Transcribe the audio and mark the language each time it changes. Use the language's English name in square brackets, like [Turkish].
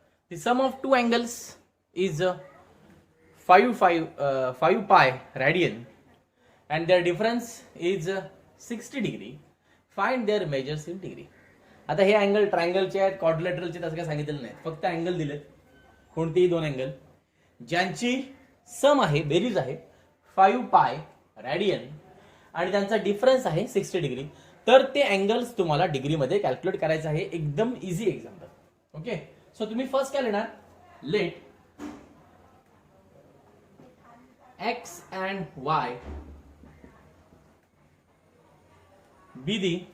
[English] The sum of two angles is 5 pi radian and their difference is 60 degree. Find their measures in degree. [Marathi] आता हे angle ट्रायंगलचे आहेत, क्वाड्रिलेटरलचे आहेत, असं काय सांगितलेलं नाही. फक्त अँगल दिलेत. कोणतेही दोन अँगल ज्यांची सम आहे, बेरीज आहे 5 पाय रॅडियन आणि त्यांचा डिफरन्स आहे 60 डिग्री. तर ते अँगल्स तुम्हाला डिग्रीमध्ये कॅल्क्युलेट करायचं आहे. एकदम इझी एक्झाम्पल. ओके. सो तुम्ही फर्स्ट काय लिहिणार? [English] let x and y be the